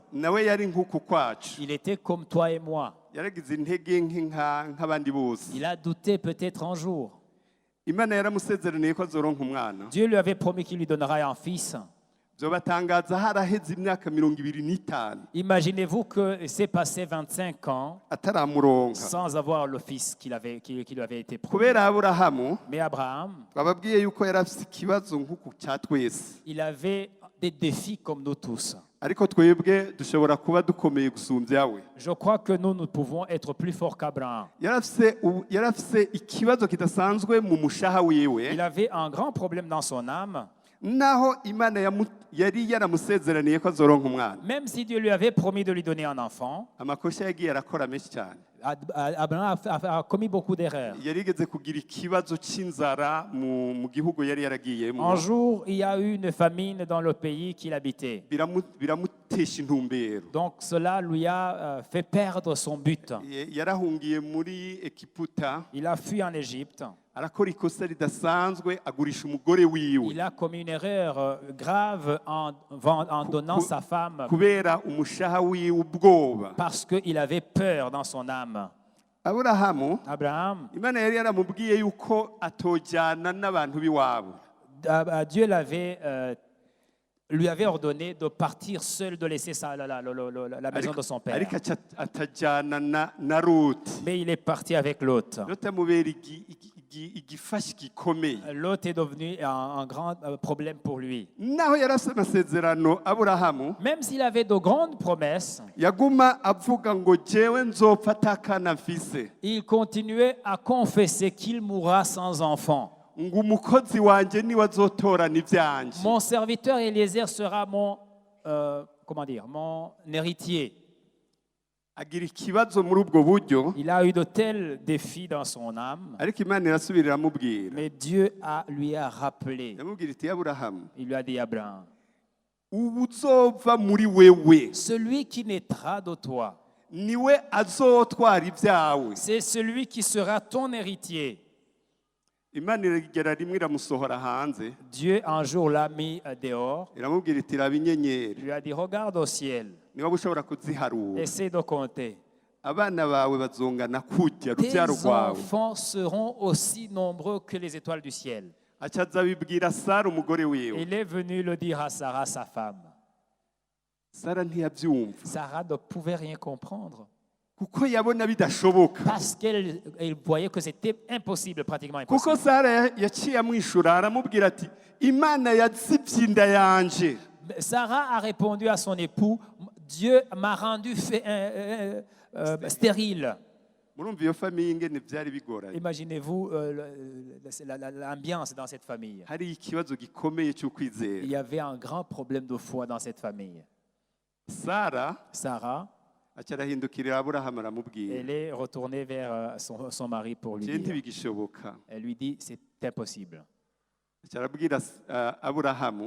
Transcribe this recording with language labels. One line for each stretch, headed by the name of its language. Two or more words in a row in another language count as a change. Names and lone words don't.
Rundi: nawe yari nk'uku kwacu
French: il était comme toi et moi.
Rundi: yaragize intege nke nk'abandi bose
French: Il a douté peut-être un jour.
Rundi: imana yaramusezeraniye ko azoronka umwana
French: Dieu lui avait promis qu'il lui donnerait un fils.
Rundi: byobatangaza haraheze imyaka 25
French: Imaginez-vous que c'est passé 25 ans
Rundi: ataramuronka
French: sans avoir le fils qui lui avait été promis.
Rundi: kubera aburahamu
French: Mais Abraham,
Rundi: twababwiye yuko yari afite ikibazo nk'uku cya twese
French: il avait des défis comme nous tous.
Rundi: ariko twebwe dushobora kuba dukomeye gusumbya we
French: Je crois que nous pouvons être plus forts qu'Abraham.
Rundi: yari afite ikibazo kidasanzwe mu mushaha wiwe
French: Il avait un grand problème dans son âme.
Rundi: naho imana yari yaramusezeraniye ko azoronka umwana
French: Même si Dieu lui avait promis de lui donner un enfant,
Rundi: amakosa yagiye arakora menshi cyane
French: Abraham a commis beaucoup d'erreurs.
Rundi: yarigeze kugira ikibazo cy'inzara mu gihugu yari yaragiyemo
French: Un jour, il y a eu une famine dans le pays qu'il habitait.
Rundi: biramutesha intumbero
French: Donc cela lui a fait perdre son but.
Rundi: yarahungiye muri Egiputa
French: Il a fui en Égypte.
Rundi: arakora ikosa ridasanzwe agurisha umugore wiwe
French: Il a commis une erreur grave en donnant sa femme
Rundi: kubera umushaha wiwe ubwoba
French: parce qu'il avait peur dans son âme.
Rundi: aburahamu
French: Abraham,
Rundi: imana yari yaramubwiye yuko atojyana n'abantu b'iwabo
French: Dieu lui avait ordonné de partir seul, de laisser la maison de son père.
Rundi: ariko atajyana na Loti
French: Mais il est parti avec Lot.
Rundi: Loti amubera igifashi gikomeye
French: Lot est devenu un grand problème pour lui.
Rundi: naho yari afite amasezerano aburahamu
French: Même s'il avait de grandes promesses,
Rundi: yaguma avuga ngo jewe nzopfa atakana mfise
French: il continuait à confesser qu'il mourra sans enfant.
Rundi: ngo umukozi wanjye niwe azotorana ibyanjye
French: Mon serviteur Eliezer sera mon héritier.
Rundi: agira ikibazo muri ubwo buryo
French: Il a eu de tels défis dans son âme,
Rundi: ariko imana irasubira iramubwira
French: mais Dieu lui a rappelé.
Rundi: yamubwira iti aburahamu
French: Il lui a dit, Abraham,
Rundi: ubu uzova muri wewe
French: celui qui naîtra de toi
Rundi: niwe azotwara ibyawe.
French: C'est celui qui sera ton héritier.
Rundi: Imana iragera rimwe iramusohora hanze,
French: Dieu un jour l'a mis dehors.
Rundi: iramubwira iti raba
French: Il
Rundi: inyenyeri
French: lui a dit, regarde au ciel,
Rundi: niba ushobora kuziharura,
French: essaie de compter.
Rundi: abana bawe bazongana kurya
French: Tes
Rundi: urubyaro rwawe.
French: enfants seront aussi nombreux que les étoiles du ciel.
Rundi: Aca aza abibwira Sara umugore wiwe.
French: Il est venu le dire à Sarah, sa femme.
Rundi: Sara ntiyabyumva
French: Sarah ne pouvait rien comprendre
Rundi: kuko yabona bidashoboka,
French: parce qu'elle voyait que c'était impossible, pratiquement
Rundi: kuko
French: impossible.
Rundi: Sara yaciye amwishura aramubwira ati Imana yazibye inda yanje.
French: Sarah a répondu à son époux, Dieu m'a rendu stérile.
Rundi: Murumva iyo famiye ingene byari bigoranye.
French: Imaginez-vous l'ambiance dans cette famille.
Rundi: Hari ikibazo gikomeye cyo
French: Il
Rundi: kwizera.
French: y avait un grand problème de foi dans cette famille.
Rundi: Sara
French: Sarah,
Rundi: aca arahindukirira Aburahamu aramubwira,
French: elle est retournée vers son mari pour lui je dire.
Rundi: ntibigishoboka.
French: Elle lui dit, c'est impossible.
Rundi: Aca arabwira Aburahamu